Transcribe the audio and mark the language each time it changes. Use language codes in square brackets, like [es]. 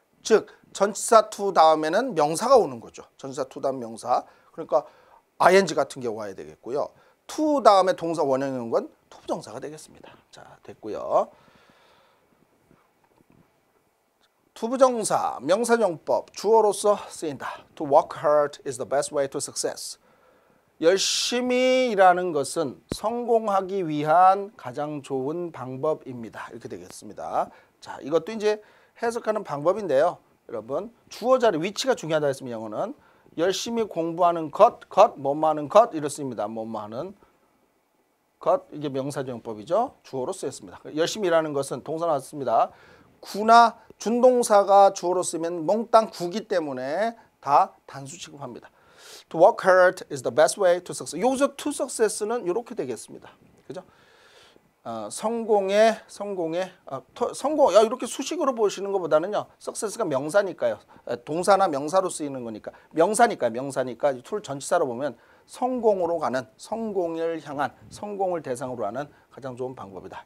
[ko] 즉 전치사 to 다음에는 명사가 오는 거죠. 전치사 to 다음 명사. 그러니까 ing 같은 게 와야 되겠고요. to 다음에 동사 원형이 오는 건 to 부정사가 되겠습니다. 자, 됐고요. to 부정사, 명사용법, 주어로서 쓰인다. [en] To work hard is the best way to success. [ko] 열심히 일하는 것은 성공하기 위한 가장 좋은 방법입니다. 이렇게 되겠습니다. 자, 이것도 이제 해석하는 방법인데요. 여러분, 주어 자리 위치가 중요하다 했으면 영어는 열심히 공부하는 것, 뭐뭐 하는 것 이렇게 씁니다. 뭐뭐 하는 것, 이게 명사용법이죠. 주어로 쓰였습니다. 열심히 일하는 것은 동사 나왔습니다. 구나 준동사가 주어로 쓰면 몽땅 구기 때문에 다 단수 취급합니다. [en] To work hard is the best way to success. [ko] 여기서 to success는 이렇게 되겠습니다. 그죠? 성공, 이렇게 수식으로 보시는 것보다는요, success가 명사니까요. 동사나 명사로 쓰이는 거니까. 명사니까 to를 전치사로 보면 성공으로 가는, 성공을 향한, 성공을 대상으로 하는 가장 좋은 방법이다.